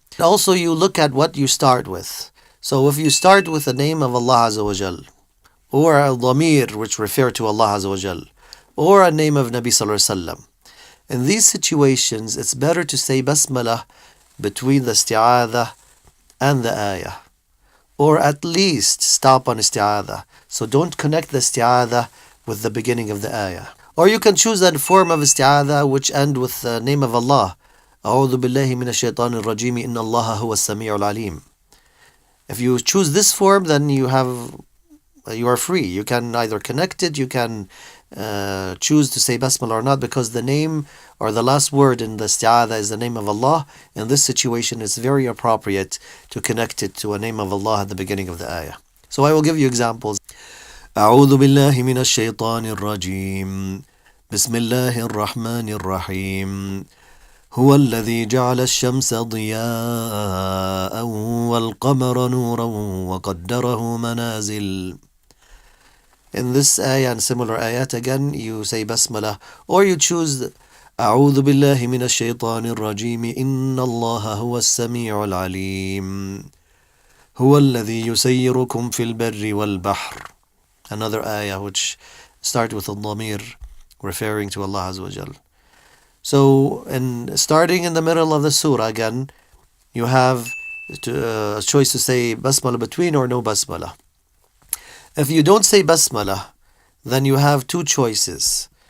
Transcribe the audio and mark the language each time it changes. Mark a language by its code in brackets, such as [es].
[en] Also you look at what you start with. So if you start with the name of Allah Azza wa Jal, or a dhamir which refer to Allah Azza wa Jal, or a name of Nabi Sallallahu Alaihi Wasallam, in these situations it's better to say basmalah between the isti'adha and the ayah, or at least stop on isti'adha. So don't connect the isti'adha with the beginning of the ayah. Or you can choose a form of isti'adha which end with the name of Allah. [ar] أعوذ بالله من الشيطان الرجيم إن الله هو السميع العليم. [en] If you choose this form, then you are free. You can either connect it, you can choose to say basmalah or not, because the name or the last word in the isti'adha is the name of Allah. In this situation, it's very appropriate to connect it to a name of Allah at the beginning of the ayah. So I will give you examples. [ar] أعوذ بالله من الشيطان الرجيم بسم الله الرحمن الرحيم هو الذي جعل الشمس ضياء والقمر نورا وقدره منازل. [en] In this ayah and similar ayat again, you say basmalah, or you choose [ar] أعوذ بالله من الشيطان الرجيم إن الله هو السميع العليم هو الذي يسيركم في البر والبحر. [en] Another ayah which start with a dhamir referring to Allah Azza wa Jal. So, in starting in the middle of the surah again, you have a choice to say basmalah between or no basmalah. If you don't say basmalah, then you have 2 choices.